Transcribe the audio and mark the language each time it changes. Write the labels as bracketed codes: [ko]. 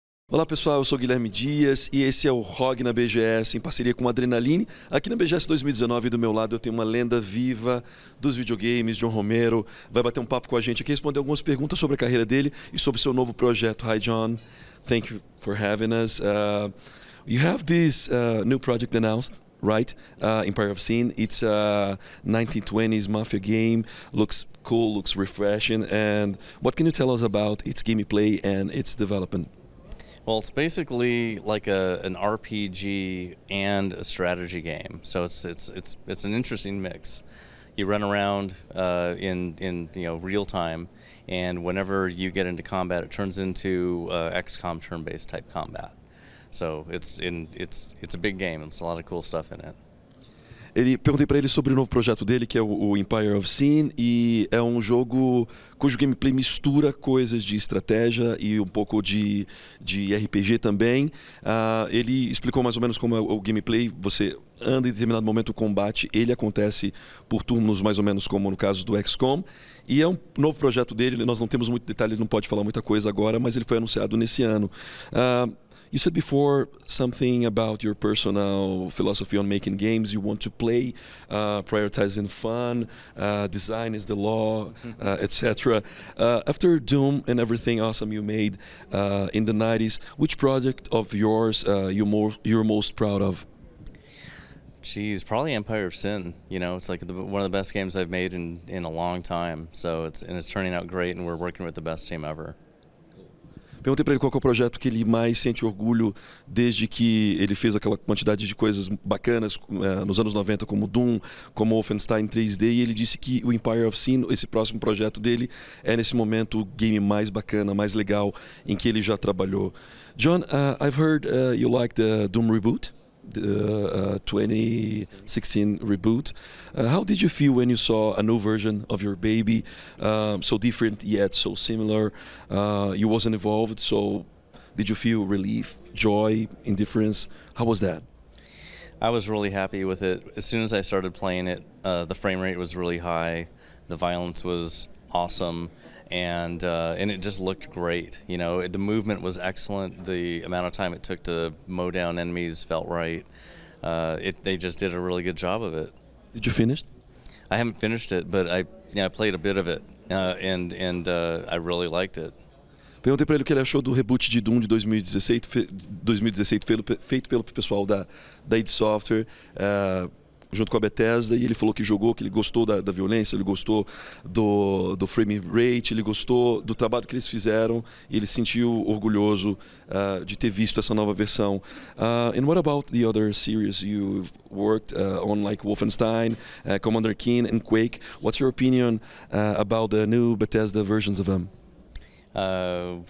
[pt] Olá pessoal, eu sou Guilherme Dias e esse é o ROG na BGS em parceria com a Adrenaline. Aqui na BGS 2019 do meu lado eu tenho uma lenda viva dos videogames, John Romero, vai bater um papo com a gente aqui, responder algumas perguntas sobre a carreira dele e sobre seu novo projeto. [en] Hi John, thank you for having us. You have this new project announced, right? Empire of Sin. It's a 1920s mafia game. Looks cool, looks refreshing. And what can you tell us about its gameplay and its development? Well, it's basically like an RPG and a strategy game. So it's an interesting mix. You run around in real time, and whenever you get into combat, it turns into XCOM turn-based type combat. So it's a big game. There's a lot of cool stuff in it. [pt] Perguntei para ele sobre o novo projeto dele, que é o Empire of Sin, e é um jogo cujo gameplay mistura coisas de estratégia e um pouco de RPG também. Ele explicou mais ou menos como é o gameplay. Você anda em determinado momento, o combate ele acontece por turnos, mais ou menos como no caso do XCOM. E é um novo projeto dele, nós não temos muito detalhe, ele não pode falar muita coisa agora, mas ele foi anunciado nesse ano. [en] You said before something about your personal philosophy on making games. You want to play, prioritizing fun, design is the law, etc. After Doom and everything awesome you made in the 90s, which project of yours you're most proud of? Geez, probably Empire of Sin. You know, it's like one of the best games I've made in a long time. So it's turning out great, and we're working with the best team ever. [pt] Perguntei para ele qual é o projeto que ele mais sente orgulho desde que ele fez aquela quantidade de coisas bacanas nos anos 90, como Doom, como Wolfenstein 3D, e ele disse que o Empire of Sin, esse próximo projeto dele, é nesse momento o game mais bacana, mais legal em que ele já trabalhou. [en] John, I've heard you like the Doom reboot, the 2016 reboot. How did you feel when you saw a new version of your baby, so different yet so similar? You wasn't involved, so did you feel relief, joy, indifference? How was that? I was really happy with it. As soon as I started playing it, the frame rate was really high, the violence was awesome, and it just looked great. You know, the movement was excellent. The amount of time it took to mow down enemies felt right. They just did a really good job of it. Did you finish? I haven't finished it, but I played a bit of it, and I really liked it. [pt] Perguntei para ele o que ele achou do reboot de Doom de 2016 feito pelo pessoal da id Software, junto com a Bethesda, e ele falou que jogou, que ele gostou da violência, ele gostou do frame rate, ele gostou do trabalho que eles fizeram, e ele se sentiu orgulhoso de ter visto essa nova versão. [en] And what about the other series you've worked on, like Wolfenstein, Commander Keen and Quake? What's your opinion about the new Bethesda versions of them?